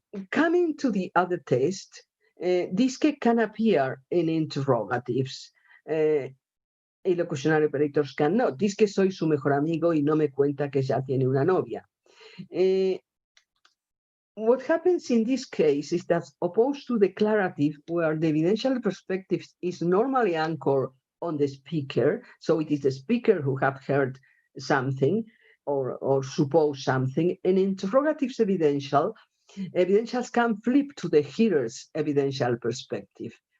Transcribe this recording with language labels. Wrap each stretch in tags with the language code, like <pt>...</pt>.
<en>Coming to the other test, dizque can appear in interrogatives. Illocutionary operators cannot.</en> <es>Dizque soy su mejor amigo y no me cuenta que ya tiene una novia.</es> <en>What happens in this case is that, opposed to declarative, where the evidential perspective is normally anchored on the speaker, so it is the speaker who have heard something or suppose something. In interrogatives evidentials can flip to the hearer's evidential perspective.</en>